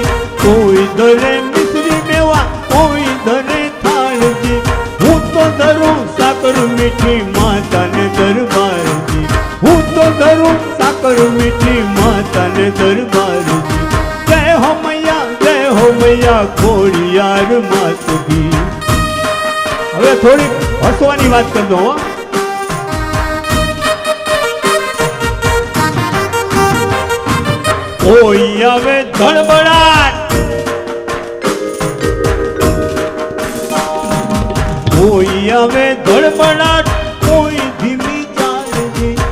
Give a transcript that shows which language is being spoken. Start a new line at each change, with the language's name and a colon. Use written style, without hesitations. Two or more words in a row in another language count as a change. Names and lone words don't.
Gujarati: કોઈ દરે મિશ્રી મેવા કોઈ દરે થાળ જી હું તો ધરું સાકર મીઠી માતા ને દરબાર જી હું તો ધરું સાકર મીઠી માતા ને દરબાર જી
Hindi: जय हो मैया खोडियार मात की
Gujarati: હવે થોડી હસવાની વાત કરી દો કોઈ આવે ધડબડાટ કોઈ આવે ધડબડાટ કોઈ ધીમી ચાલજી